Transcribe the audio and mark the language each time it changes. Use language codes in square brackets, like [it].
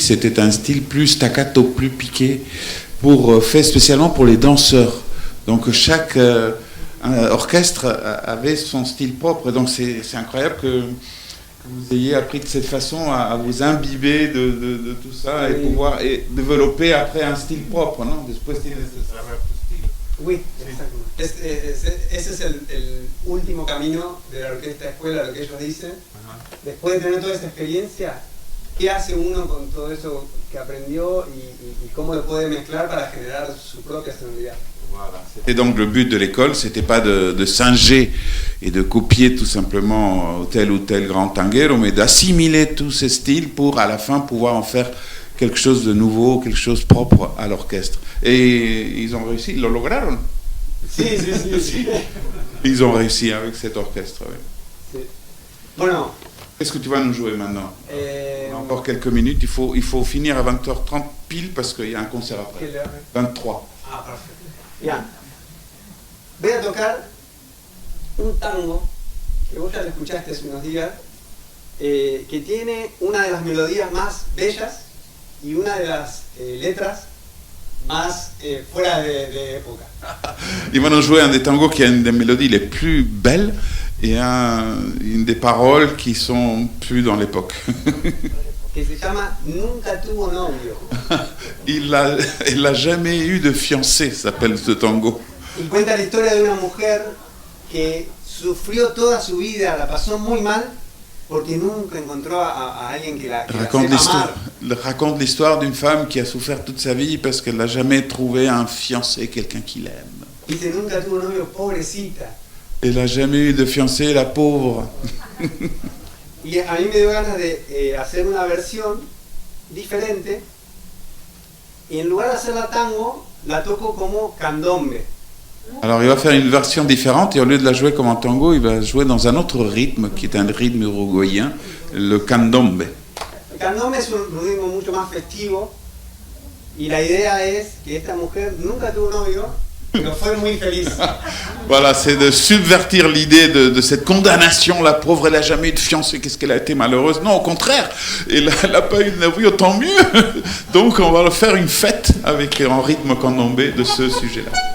[fr] C'était un style plus staccato, plus piqué, fait spécialement pour les danseurs. Donc chaque orchestre avait son style propre. Donc c'est incroyable que vous ayez appris de cette façon à vous imbiber de tout ça et pouvoir développer après un style propre, non? [es] Después tienes [fr] Oui, exacto. [es] Ese es el último camino de la orquesta escuela, lo que ellos dicen. Después de tener toda esa experiencia, ¿qué hace uno con todo eso que aprendió y cómo lo puede mezclar para generar su propia sonoridad? [fr] Voilà. Et donc le but de l'école, c'était pas de singer et de copier tout simplement tel ou tel grand tanguero, mais d'assimiler tous ces styles pour à la fin pouvoir en faire quelque chose de nouveau, quelque chose propre à l'orchestre. Et ils ont réussi, [es] ils le lograron. Sí. [fr] Ils ont réussi avec cet orchestre. Oui. [es] Sí. Bueno. [fr] Qu'est-ce que tu vas nous jouer maintenant? On a encore quelques minutes, il faut finir à 20h30 pile parce qu'il y a un concert après. 23. [es] Ah, perfecto. Bien. Voy a tocar un tango que vos ya lo escuchaste hace unos días, que tiene una de las melodías más bellas y una de las letras más fuera de época. [fr] Il va nous jouer un des tangos qui a une des mélodies les plus belles et une des paroles qui sont plus dans l'époque. [es] Que se llama Nunca tuvo novio. [fr] Il n'a jamais eu de fiancé, s'appelle ce tango. [es] Y cuenta la historia de una mujer que sufrió toda su vida, la pasó muy mal, porque nunca encontró a alguien que la [fr] raconte l'histoire d'une femme qui a souffert toute sa vie parce qu'elle n'a jamais trouvé un fiancé, quelqu'un qui l'aime. [es] Dice, nunca tuvo novio, pobrecita. [fr] Elle n'a jamais eu de fiancé, la pauvre. [es] Y a mí me dio ganas de hacer una versión diferente. Y en lugar de hacerla tango, la toco como candombe. [fr] Alors il va faire une version différente et au lieu de la jouer comme en tango, il va jouer dans un autre rythme qui est un rythme uruguayen, le candombe. [es] El candombe es un ritmo mucho más festivo y la idea es que esta mujer nunca tuvo novio, pero fue muy feliz. [fr] Voilà, c'est de subvertir l'idée de cette condamnation, la pauvre, elle n'a jamais eu de fiancé, qu'est-ce qu'elle a été malheureuse. Non, au contraire, elle n'a pas eu de novio, tant mieux. Donc on va faire une fête avec en rythme candombe de ce sujet-là.